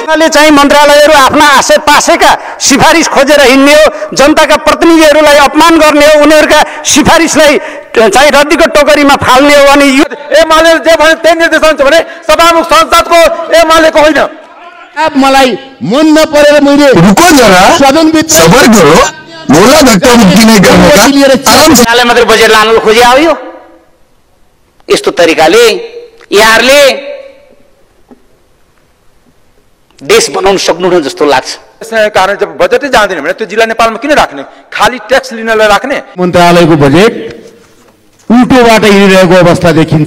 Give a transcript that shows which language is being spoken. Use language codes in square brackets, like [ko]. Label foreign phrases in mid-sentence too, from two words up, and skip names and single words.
[ne] चाहिँ मन्त्रालयहरू आफ्ना आसेपासेका सिफारिस खोजेर हिँड्ने हो, जनताका प्रतिनिधिहरूलाई अपमान गर्ने हो, उनीहरूका सिफारिसलाई चाहिँ रद्दीको टोकरीमा फाल्ने हो। अनि यो एमाले जे भने त्यही निर्देशन छ भने सभामुख संसदको एमालेको होइन। अब मलाई मन नपरेर मैले [hi] रुको जरा, सबर करो, बोला धक्का मुक्की नहीं करने का, आराम से। [ne] मात्रै बजेट लानु खोजे आयो। यस्तो तरिकाले यहाँहरूले देश बनाउन सक्नुहुन्न जस्तो लाग्छ। त्यसै कारण जब बजेटै जाँदैन भने त्यो जिल्ला नेपालमा किन राख्ने? खाली ट्याक्स लिनलाई राख्ने। मन्त्रालयको बजेट उल्टोबाट हिँडिरहेको अवस्था देखिन्छ।